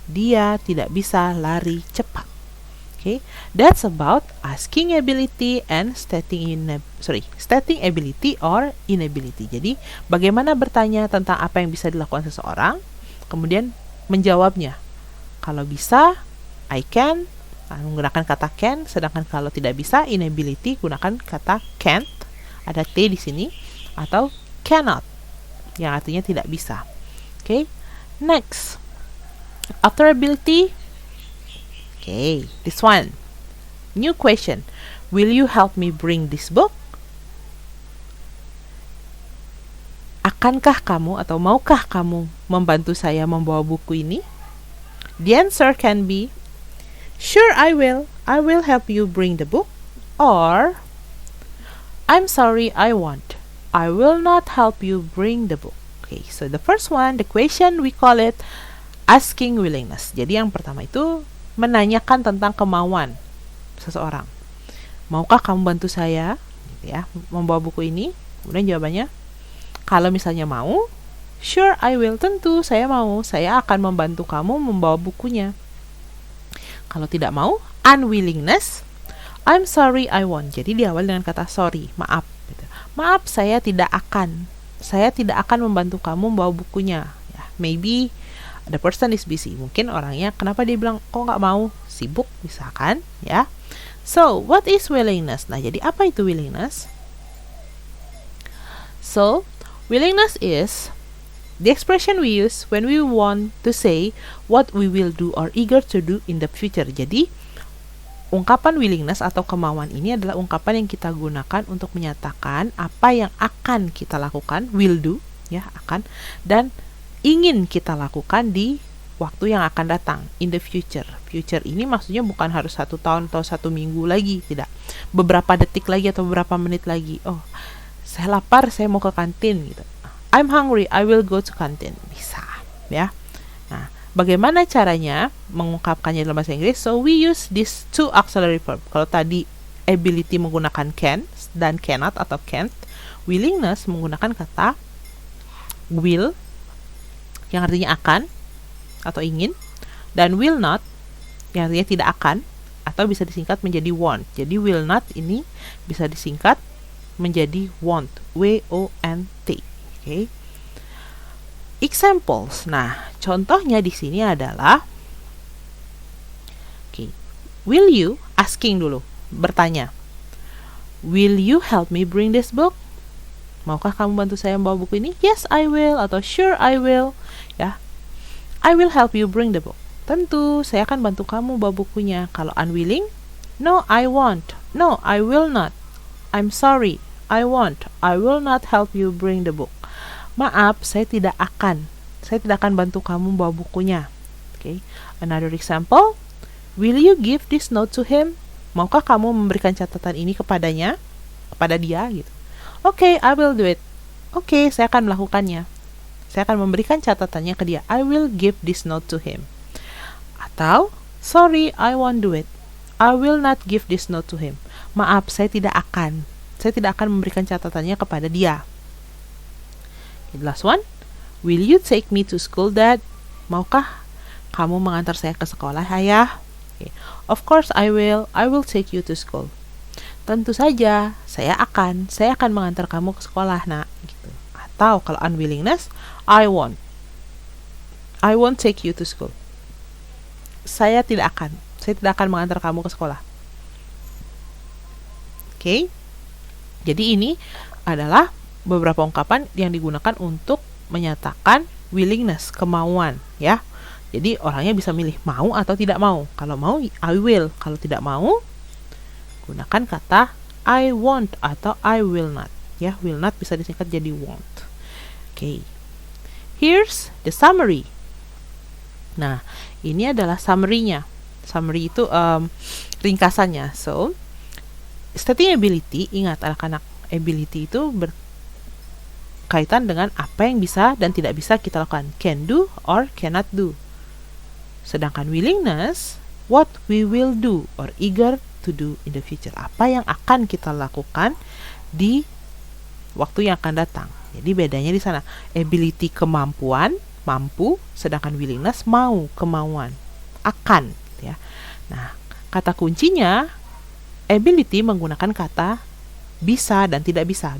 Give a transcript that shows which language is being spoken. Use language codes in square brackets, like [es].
[id] Dia tidak bisa lari cepat. [en] Okay, that's about asking ability and stating ability or inability. [id] Jadi, bagaimana bertanya tentang apa yang bisa dilakukan seseorang, kemudian menjawabnya. Kalau bisa, I can, menggunakan kata can, sedangkan kalau tidak bisa, inability, gunakan kata can't, ada T di sini, atau cannot, yang artinya tidak bisa. [en] Okay, next, after ability, okay, this one, New question. Will you help me bring this book? [id] Akankah kamu atau maukah kamu membantu saya membawa buku ini? [en] The answer can be, sure, I will. I will help you bring the book. Or, I'm sorry, I won't. I will not help you bring the book. Okay, so the first one, the question, we call it asking willingness. [id] Jadi yang pertama itu menanyakan tentang kemauan seseorang. Maukah kamu bantu saya, gitu ya, membawa buku ini? Kemudian jawabannya, kalau misalnya mau, [en] sure I will, [id] tentu saya mau, saya akan membantu kamu membawa bukunya. Kalau tidak mau, unwillingness, [en] I'm sorry I won't. [id] Jadi diawali dengan kata sorry, maaf. Gitu. Maaf, saya tidak akan membantu kamu membawa bukunya. Ya, [en] maybe the person is busy. [id] Mungkin orangnya, kenapa dia bilang kok nggak mau, sibuk misalkan, ya. [en] So, what is willingness? [id] Nah, jadi apa itu [en] willingness? So, willingness is the expression we use when we want to say what we will do or eager to do in the future. [id] Jadi, ungkapan willingness atau kemauan ini adalah ungkapan yang kita gunakan untuk menyatakan apa yang akan kita lakukan, [en] will do, [id] ya, akan, dan ingin kita lakukan di waktu yang akan datang, [en] in the future. [id] Future ini maksudnya bukan harus 1 tahun atau 1 minggu lagi, tidak. Beberapa detik lagi atau beberapa menit lagi. Oh, saya lapar, saya mau ke kantin gitu. [en] I'm hungry, I will go to canteen. [id] Bisa, ya. Nah, bagaimana caranya mengungkapkannya dalam bahasa Inggris? [en] So, we use these two auxiliary verb. [id] Kalau tadi ability menggunakan can dan cannot atau can't, willingness menggunakan kata will yang artinya akan atau ingin, dan will not yang artinya tidak akan atau bisa disingkat menjadi won't. Jadi will not ini bisa disingkat menjadi won't, W-O-N-T. [en] Okay. Examples. [id] Nah, contohnya di sini adalah, [en] okay, will you, asking dulu, bertanya, will you help me bring this book? [id] Maukah kamu bantu saya membawa buku ini? [en] Yes, I will, atau sure, I will. Ya, I will help you bring the book. [id] Tentu, saya akan bantu kamu bawa bukunya. [en] Kalau unwilling, no, I won't. No, I will not. I'm sorry, I won't. I will not help you bring the book. [id] Maaf, saya tidak akan bantu kamu bawa bukunya. [en] Okay. Another example, will you give this note to him? [id] Maukah kamu memberikan catatan ini kepada dia gitu. [en] Okay, I will do it. [id] Okay, saya akan melakukannya. Saya akan memberikan catatannya ke dia. [en] I will give this note to him. Atau, sorry, I won't do it. I will not give this note to him. [id] Maaf, saya tidak akan memberikan catatannya kepada dia. [en] The last one, will you take me to school, Dad? [id] Maukah kamu mengantar saya ke sekolah, Ayah? [en] Okay. Of course I will. I will take you to school. [id] Tentu saja, saya akan mengantar kamu ke sekolah, Nak. Gitu. [en] Atau kalau unwillingness, I won't take you to school. [id] Saya tidak akan mengantar kamu ke sekolah. Okay. Jadi ini adalah beberapa ungkapan yang digunakan untuk menyatakan willingness, kemauan, ya. Jadi orangnya bisa milih mau atau tidak mau. Kalau mau, I will. Kalau tidak mau, gunakan kata [en] I won't [id] atau [en] I will not. Ya, will not [id] bisa disingkat jadi [en] won't. Okay. Here's the summary. [id] Nah, ini adalah summary-nya. Summary itu ringkasannya. So, stating ability, ingat anak-anak, ability itu berkaitan dengan apa yang bisa dan tidak bisa kita lakukan. [en] Can do or cannot do. [id] Sedangkan [en] willingness, what we will do or eager to do in the future. [id] Apa yang akan kita lakukan di waktu yang akan datang. Jadi bedanya di sana. Ability kemampuan, mampu, sedangkan willingness mau, kemauan, akan, ya. Nah, kata kuncinya ability menggunakan kata bisa dan tidak bisa.